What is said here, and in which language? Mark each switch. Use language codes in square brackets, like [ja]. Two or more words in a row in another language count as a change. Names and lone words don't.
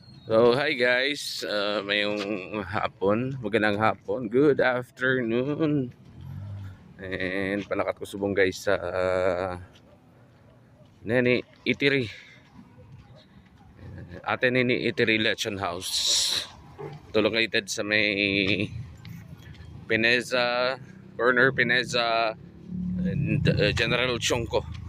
[hil] So, [en] hi guys, [hil] mayong hapon, [tl] magandang hapon, [en] good afternoon. [hil] And palakat ko subong guys sa Neni Itiri. Ate Neni Itiri Lechon House. Ito located sa may Pineza, Corner Pineza and General Chongco.